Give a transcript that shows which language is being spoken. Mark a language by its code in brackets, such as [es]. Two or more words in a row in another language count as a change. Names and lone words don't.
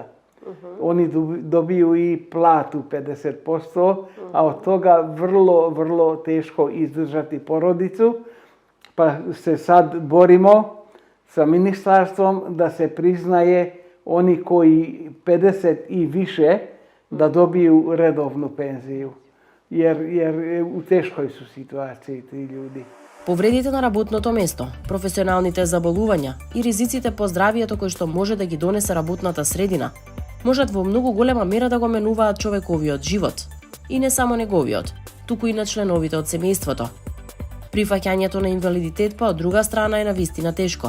[sr] Oni dobiju i platu 50%, a od toga vrlo teško izdržati porodicu. Pa se sad borimo sa ministarstvom da se priznaje oni koji 50 i više da dobiju redovnu penziju. Jer u teškoj su situaciji ti ljudi. [mk] Повредите на работното место, професионалните заболувања и ризиците по здравието кои што може да ги донесе работната средина, можат во многу голема мера да го менуваат човековиот живот. И не само неговиот, туку и на членовите од семејството. Прифаќањето на инвалидитет па од друга страна е навистина тешко.